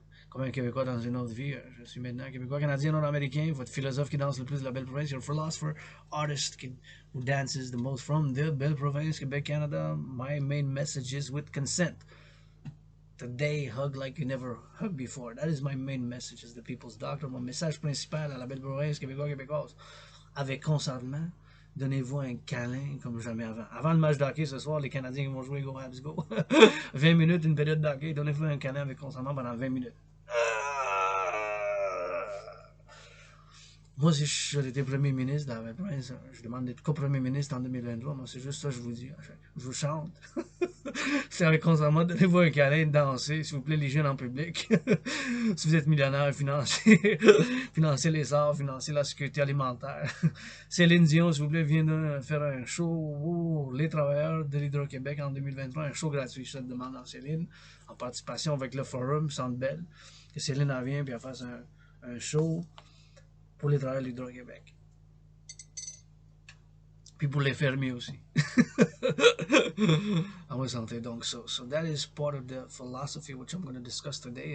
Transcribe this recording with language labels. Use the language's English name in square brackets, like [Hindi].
[French] Comme un Québécois dans une autre vie, je suis maintenant Québécois, Canadien, Nord-Américain, votre philosophe qui danse le plus de la belle province, [English] your philosopher, artist who dances the most from the belle province, [French] Québec, Canada. [English] My main message is with consent. Today, hug like you never hugged before. That is my main message as the people's doctor. [French] Mon message principal à la belle province québécois, québécoise. Avec consentement, donnez-vous un câlin comme jamais avant. Avant le match d'hockey ce soir, les Canadiens vont jouer Go Habs Go. 20 minutes, une période d'hockey, donnez-vous un câlin avec consentement pendant 20 minutes. Moi, si j'étais premier ministre de la province, je demande d'être co-premier ministre en 2023. Moi, c'est juste ça que je vous dis. Je vous chante. C'est avec consentement, donnez-vous un câlin, danser, s'il vous plaît, les jeunes en public. Si vous êtes millionnaire, financez, financez les arts, financez la sécurité alimentaire. Céline Dion, s'il vous plaît, vient de faire un show pour les travailleurs de l'Hydro-Québec en 2023, un show gratuit, je te demande à Céline, en participation avec le forum Centre Bell, que Céline en vient et elle fasse un show pour les travailleurs de l'Hydro-Québec. Puis pour les fermiers aussi. I was santé. [English] Donc, so that is part of the philosophy which I'm going to discuss today.